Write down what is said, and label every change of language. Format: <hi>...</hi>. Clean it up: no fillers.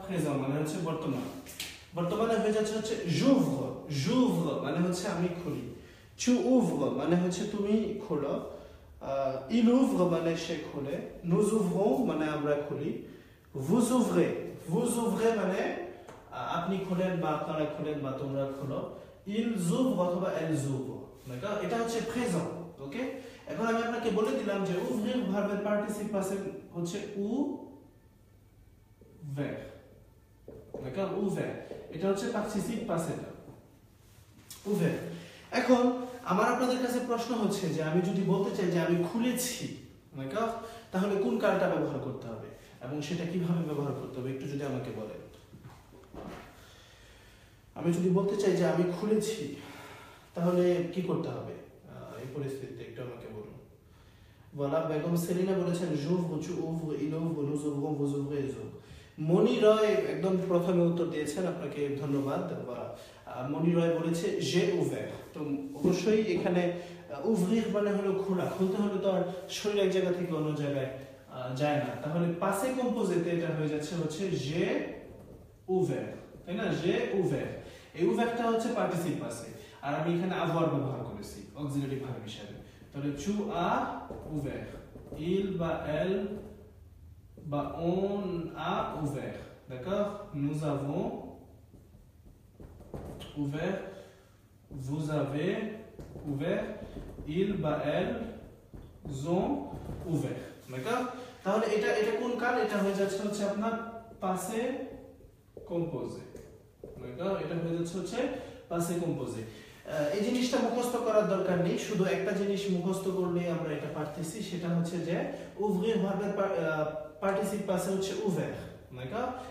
<bn>Present মানে হচ্ছে বর্তমান। বর্তমানে হয়ে যাচ্ছে হচ্ছে</bn> <fr>j'ouvre, j'ouvre</fr> <bn>মানে হচ্ছে আমি খুলি।</bn> <fr>Tu ouvres</fr> <bn>মানে হচ্ছে তুমি খোলো।</bn> <fr>Il ouvre</fr> <bn>মানে সে খোলে।</bn> <fr>Nous ouvrons</fr> <bn>মানে আমরা খুলি।</bn> <fr>Vous ouvrez</fr> <bn>মানে আপনি খোলেন বা আপনারা খোলেন বা তোমরা খোলো।</bn> <fr>Ils ouvrent</fr> <bn>অথবা</bn> <fr>elles ouvrent। D'accord?</fr> <bn>এটা হচ্ছে প্রেজেন্ট। ওকে, এখন আমি আপনাকে বলে দিলাম যে ouvrir ভার্বের পার্টিসিপ পাসে হচ্ছে ouvert।</bn> <fr>D'accord?</fr> <bn>Ouvert এটা হচ্ছে পার্টিসিপ পাসেটা ouvert। এখন আমার আপনাদের কাছে প্রশ্ন হচ্ছে যে আমি যদি বলতে চাই যে আমি খুলেছি,</bn> <fr>D'accord?</fr> <bn>তাহলে কোন কালটা ব্যবহার করতে হবে এবং সেটা কিভাবে ব্যবহার করতে হবে একটু যদি আমাকে বলেন। আমি যদি বলতে চাই যে আমি খুলেছি তাহলে কি করতে হবে এই পরিস্থিতিতে একটু আমাকে বলুন।</bn> <fr>Voilà,</fr> <bn>বেগম সেলিনা বলেছেন</bn> <fr>j'ouvre, tu ouvres, il ouvre, nous ouvrons, vous ouvrez, ils ouvrent।</fr> <bn>মনি রয় একদম প্রথমে উত্তর দিয়েছেন, আপনাকে ধন্যবাদ। মনি রয় বলেছে</bn> <fr>j'ai ouvert।</fr> <bn>তো অবশ্যই এখানে ouvrir মানে হলো খোলা, খুলতে হলে তো আর শরীর এক জায়গা থেকে অন্য জায়গায় যায় না, তাহলে পাসে কম্পোজিটে এটা হয়ে যাচ্ছে হচ্ছে j'ai ouvert, তাই না?</bn> <fr>j'ai ouvert,</fr> <bn>এই ouvertটা হচ্ছে পার্টিসিপ পাসে, আর আমি এখানে avoir ব্যবহার করেছি অক্সিলারি ভার্ব হিসেবে। তাহলে</bn> <fr>tu as ouvert, il বা elle বা on a ouvert, d'accord? Nous avons ouvert, vous avez ouvert, il বা elles ont ouvert, d'accord?</fr> <bn>তাহলে এটা কোন কাল? এটা হয়ে যাচ্ছে হচ্ছে আপনার পাসে কম্পোজে,</bn> <fr>d'accord?</fr> <bn>এটা হয়ে যাচ্ছে হচ্ছে পাসে কম্পোজে। এই জিনিসটা মুখস্থ করার দরকার নেই, শুধু একটা জিনিস মুখস্থ করলেই আমরা এটা পারতেছি, সেটা হচ্ছে যে ouvrir ভার্বের পার্টিসিপ পাসে হচ্ছে ouvert,</bn> <fr>d'accord?</fr>